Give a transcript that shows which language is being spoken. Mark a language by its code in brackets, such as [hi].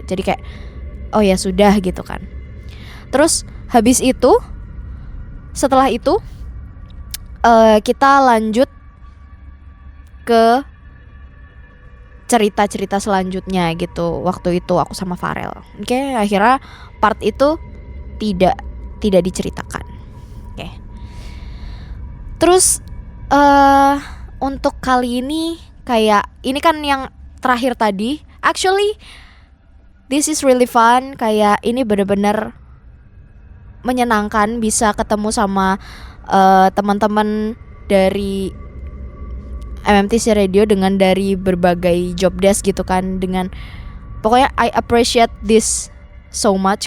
[id] Jadi kayak oh ya sudah gitu kan. Terus habis itu, setelah itu kita lanjut ke cerita-cerita selanjutnya gitu. Waktu itu aku sama Farel. Oke, akhirnya part itu tidak diceritakan. Oke. Terus untuk kali ini kayak ini kan yang terakhir tadi. [en] Actually this is really fun. [id] Kayak ini bener-bener menyenangkan bisa ketemu sama teman-teman dari MMTC Radio dengan dari berbagai job desk gitu kan. Dengan pokoknya [en] I appreciate this so much.